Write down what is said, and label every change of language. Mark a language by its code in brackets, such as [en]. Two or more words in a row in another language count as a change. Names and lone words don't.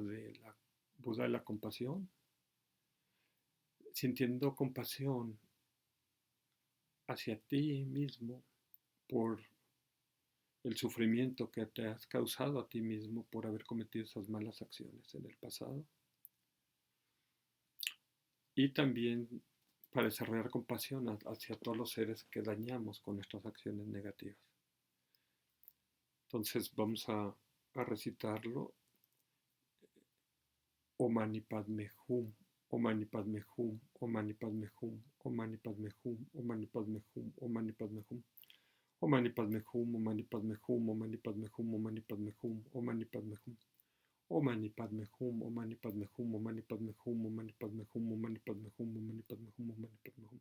[es] de la Buda de la compasión, sintiendo compasión hacia ti mismo por el sufrimiento que te has causado a ti mismo por haber cometido esas malas acciones en el pasado. Y también para desarrollar compasión hacia todos los seres que dañamos con nuestras acciones negativas. Entonces vamos a recitarlo. [sa] Om Mani Padme Hum, Om Mani Padme Hum, Om Mani Padme Hum, Om Mani Padme Hum, Om Mani Padme Hum, Om Mani Padme Hum. Om Mani Padme Hum, Om Mani Padme Hum, Om Mani Padme Hum, Om Mani Padme Hum, Om Mani Padme Hum. Om Mani Padme Hum, Om Mani Padme Hum, Om Mani Padme Hum, Om Mani Padme Hum, Om Mani Padme Hum, Om Mani Padme Hum, Om Mani Padme Hum.